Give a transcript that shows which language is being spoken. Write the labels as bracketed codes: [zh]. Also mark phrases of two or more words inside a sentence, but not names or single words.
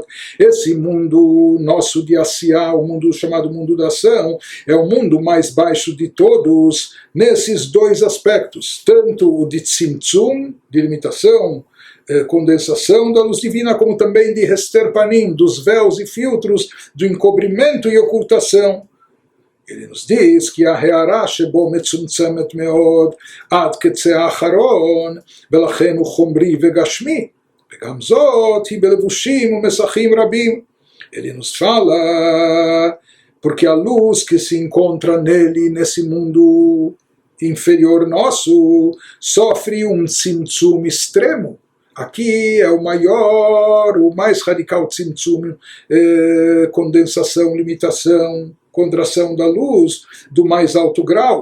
[pt] Esse mundo nosso de Asiá, o mundo chamado mundo da ação, é o mundo mais baixo de todos, nesses dois aspectos, tanto o de Tzimtzum, de limitação, condensação da luz divina, como também de [he] הסתר פנים, [pt] dos véus e filtros, do encobrimento e ocultação. Ele nos diz que a [he] הארה שבו מצומצמת מאד עד קצה האחרון ולכן הוא חומרי וגשמי וגם זאת היא בלבושים ומסכים רבים. [pt] Ele nos fala porque a luz que se encontra nele, nesse mundo inferior nosso, sofre um tzimtzum extremo. Aqui é o maior, o mais radical tzimtzum, condensação, limitação, contração da luz do mais alto grau.